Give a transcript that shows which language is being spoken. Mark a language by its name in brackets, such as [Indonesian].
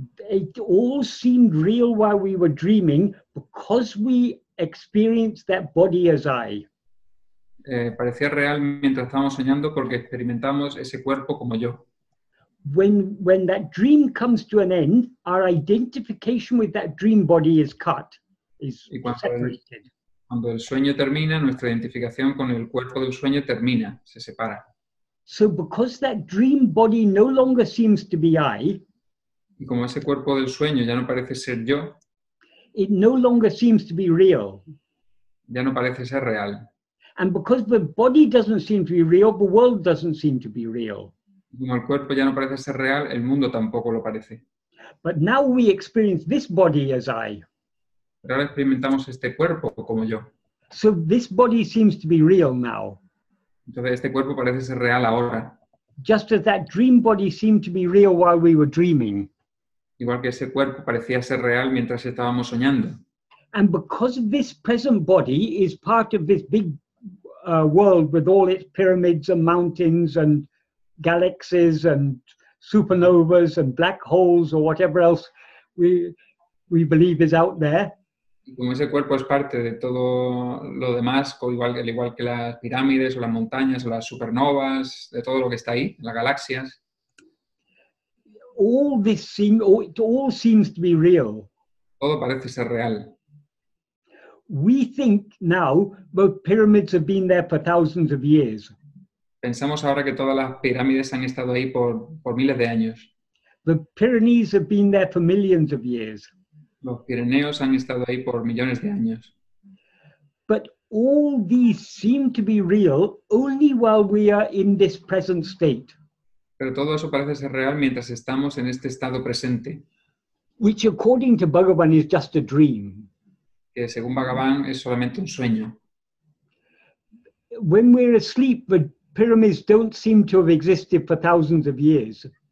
[English] it all seemed real while we were dreaming because we experienced that body as I. [Spanish] Parecía real mientras estábamos soñando porque experimentamos ese cuerpo como yo. [English] When that dream comes to an end, our identification with that dream body is cut, is [Spanish] Y [English] separated. [Spanish] cuando el sueño termina, nuestra identificación con el cuerpo del sueño termina, se separa. [English] So because that dream body no longer seems to be I, [Spanish] Y como ese cuerpo del sueño ya no parece ser yo, [English] it no longer seems to be real. [Spanish] ya no parece ser real. [English] And because the body doesn't seem to be real, the world doesn't seem to be real. [Spanish] Como el cuerpo ya no parece ser real, el mundo tampoco lo parece. [English] But now we experience this body as I. [Spanish] Pero ahora experimentamos este cuerpo como yo. [English] So this body seems to be real now. [Spanish] Entonces este cuerpo parece ser real ahora. [English] Just as that dream body seemed to be real while we were dreaming. [Spanish] Igual que ese cuerpo parecía ser real mientras estábamos soñando. [English] And because this present body is part of this big world with all its pyramids and mountains and galaxies and supernovas and black holes or whatever else we believe is out there. [Spanish] Y como ese cuerpo es parte de todo lo demás, al igual que las pirámides o las montañas o las supernovas, de todo lo que está ahí, las galaxias, [English] it all seems to be real. [Spanish] todo parece ser real. [English] We think now both pyramids have been there for thousands of years. [Spanish] Pensamos ahora que todas las pirámides han estado ahí por miles de años. [English] The Pyrenees have been there for millions of years. [Spanish] Los Pirineos han estado ahí por millones de años. [English] But all these seem to be real only while we are in this present state. [Spanish] Pero todo eso parece ser real mientras estamos en este estado presente, [English] Which according to Bhagavan is just a dream. [Spanish] que según Bhagavan es solamente un sueño. [English] When we're asleep, the pyramids don't seem to have existed for thousands of years.